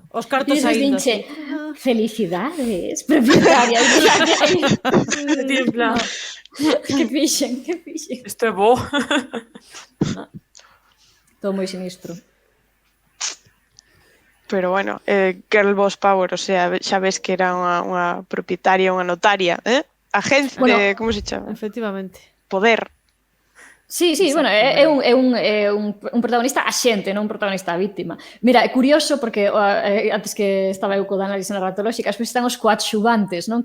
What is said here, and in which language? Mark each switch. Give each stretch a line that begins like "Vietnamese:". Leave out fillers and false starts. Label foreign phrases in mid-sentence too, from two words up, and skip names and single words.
Galician: Os cartos Dices, saindo. dinche, felicidades, propietaria. E ti en plan, Que fixen, que fixen. isto é bo. Todo moi sinistro. Pero bueno,
English: girl boss power,
Spanish: o sea,
Galician: xa ves que era unha propietaria, unha notaria, Agencia, Bueno, como se chama? Efectivamente. Poder. Sí, bueno, é un protagonista axente, non un protagonista víctima. Mira, é curioso porque antes que estaba eu co da análise narratolóxica, despois están os coadxuvantes, non?